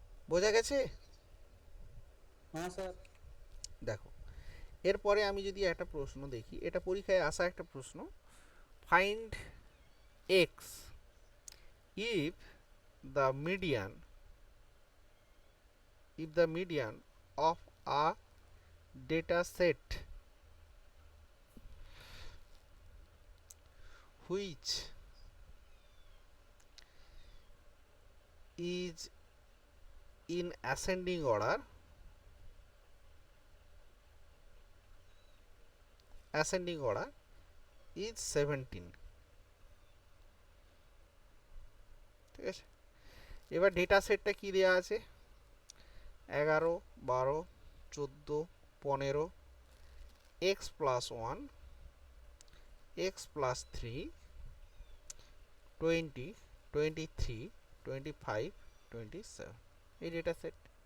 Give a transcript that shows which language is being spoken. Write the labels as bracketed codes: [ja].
[bn] বোঝা গেছে? হ্যাঁ স্যার। দেখো, এরপরে আমি যদি একটা প্রশ্ন দেখি, এটা পরীক্ষায় আসা একটা প্রশ্ন, [en] find x if the median if the median of a data set which is in ascending order is 17, [bn] ঠিক আছে। এবার ডেটা সেটটা কি দেওয়া আছে, 11, 12, 14, 15, x প্লাস 1, x প্লাস 3, 20, 23, 25, 27, এই ডেটা সেট।